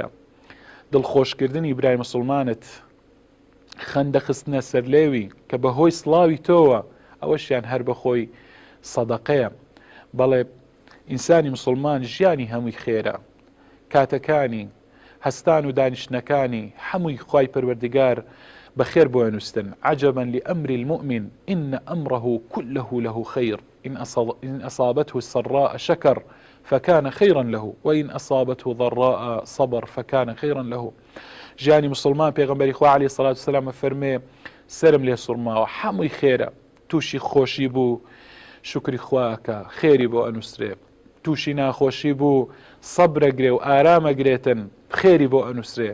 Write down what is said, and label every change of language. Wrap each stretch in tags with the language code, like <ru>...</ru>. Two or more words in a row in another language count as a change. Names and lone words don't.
<ckb>دڵخۆشکردنی برای مسلمانت خەندەخستنە سەرلێوی کە بەهۆی سڵاوی تۆوە، ئەوەشیان هەر بەخۆی سەدەقەیە. بەڵێ ئینسانی مسلمان ژیانی هەمووی خێرە، کاتەکانی هەستان و دانیشتنەکانی هەمووی خوای پەروەردگار بەخێر بۆ نووسن.</ckb> <ar>عەجەبەن لئەمری المؤمن إن أمره كله له خير إن أصابته السراء شكر فكان خيرا له وإن أصابته ضراء صبر فكان خيرا له.</ar> <ckb>ژیانی مسلمان پێغەمبەری خوا</ckb> <ar>عەلەیهی سەڵات وسەلام</ar> <ckb>فەرمێ سرم لێ سوڕماوە، هەمووی خێرە. تووشی خۆشی بوو شکری خواکە، خێری بۆ ئەنووسرێ. تووشی ناخۆشی بوو سەبرەگرێ و ئارامەگرێتن، خێری بۆ ئەنووسرێ.</ckb>